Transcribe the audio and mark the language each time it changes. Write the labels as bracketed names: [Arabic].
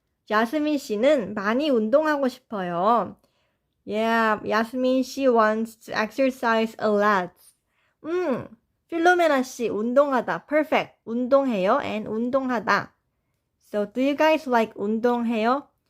[Korean] 야스민 씨는 많이 운동하고 싶어요. [English] Yeah, 야스민 she wants to exercise a lot. 필로메나 씨, 운동하다. Perfect. [Korean] 운동해요 and 운동하다. [English] So, do you guys like 운동해요?